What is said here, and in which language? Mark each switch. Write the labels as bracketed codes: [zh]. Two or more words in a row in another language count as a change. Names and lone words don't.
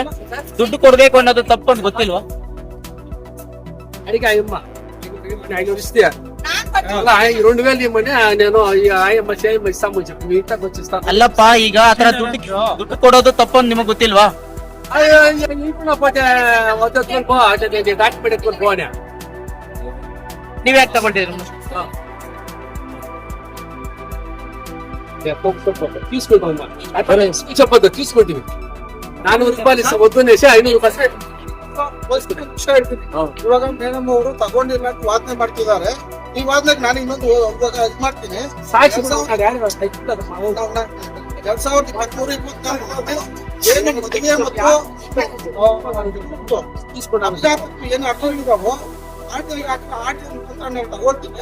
[kn] ದುಡ್ಡು ಕೊಡ್ಬೇಕು ಅನ್ನೋದು ತಪ್ಪು ಅಂತ ಗೊತ್ತಿಲ್ವಾ? అల్లప్ప ಈಗ ಆತರ ದುಡ್ಡು ಕೊಡೋದು ತಪ್ಪು ಅಂತ ನಿಮಗೆ ಗೊತ್ತಿಲ್ವಾ? ನೀವ್ ಯಾಕೆ ತಗೊಂಡಿದ್ರಿ? [te] తీసుకుంటుంది 400 రూపాయలు వద్దునేసి 500 రూపాయలు. [kn] ಇವಾಗ ಮೇಡಮ್ ಅವರು ತಗೊಂಡಿಲ್ಲ ಅಂತ ವಾದನೆ ಮಾಡ್ತಿದ್ದಾರೆ. ಈ ವಾದನೆಗೆ ನಾನು ಇನ್ನೊಂದು ಇದು ಮಾಡ್ತೀನಿ. 2023-24 ಏನು ಮದುವೆ ಮತ್ತು ಏನು ಅರ್ಥವಿದ್ದಾವೋ ತಗೊಳ್ತೀನಿ.